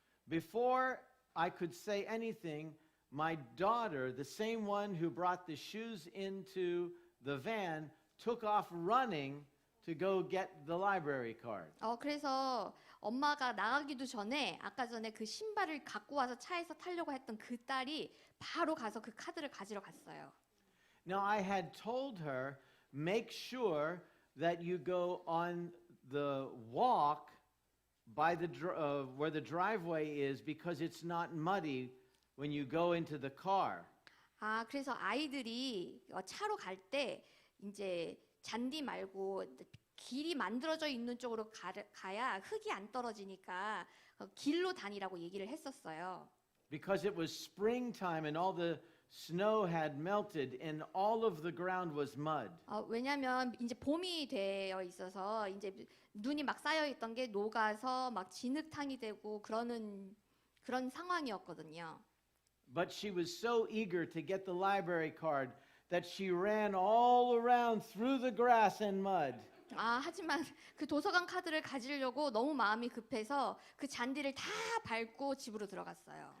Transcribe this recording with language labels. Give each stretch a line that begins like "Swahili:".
English: Before I could say anything, my daughter, the same one who brought the shoes into the van, took off running to go get the library card.
Korean: 그래서 엄마가 나가기도 전에 아까 전에 그 신발을 갖고 와서 차에서 타려고 했던 그 딸이 바로 가서 그 카드를 가지러 갔어요.
English: Now I had told her, make sure that you go on the walk by the where the driveway is because it's not muddy when you go into the car.
Korean: 그래서 아이들이 차로 갈 때 이제 잔디 말고 길이 만들어져 있는 쪽으로 가야 흙이 안 떨어지니까 길로 다니라고 얘기를 했었어요.
English: Because it was springtime and all the snow had melted and all of the ground was mud.
Korean: 왜냐면 이제 봄이 되어 있어서 이제 눈이 막 쌓여 있던 게 녹아서 막 진흙탕이 되고 그런 상황이었거든요.
English: But she was so eager to get the library card that she ran all around through the grass and mud.
Korean: 하지만 그 도서관 카드를 가지려고 너무 마음이 급해서 그 잔디를 다 밟고 집으로 들어갔어요.